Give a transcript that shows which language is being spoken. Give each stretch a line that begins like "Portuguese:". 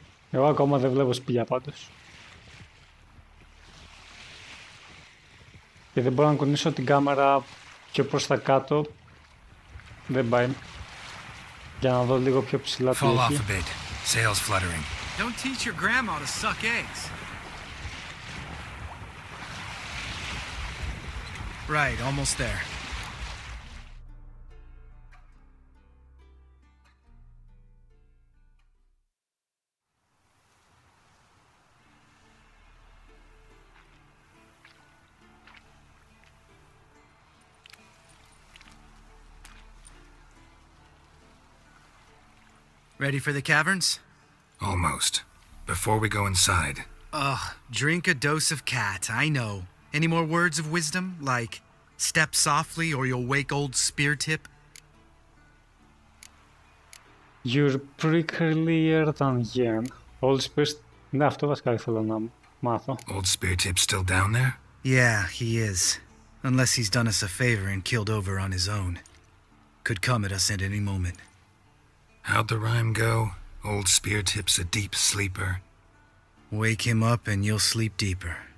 Greek: Εγώ ακόμα δεν βλέπω σπηλιά πάντως. Και δεν μπορώ να κουνήσω την κάμερα πιο προς τα κάτω. Δεν πάει. Για να δω λίγο πιο ψηλά τι
English: Fall off
Greek: έχει.
English: a bit. Sails fluttering. Don't teach your grandma to suck eggs. Right, almost there. Ready for the caverns? Almost. Before we go inside, Ugh, drink a dose of cat, I know. Any more words of wisdom, like step softly or you'll wake old spear tip? You're pricklier than yen. Old Spears...
Greek: Ναι, αυτό βασικά ήθελα να μάθω.
English: old spear tip still down there? Yeah, he is. Unless he's done us a favor and killed over on his own. Could come at us at any moment. How'd the rhyme go? Old spear tip's a deep sleeper. Wake him up and you'll sleep deeper.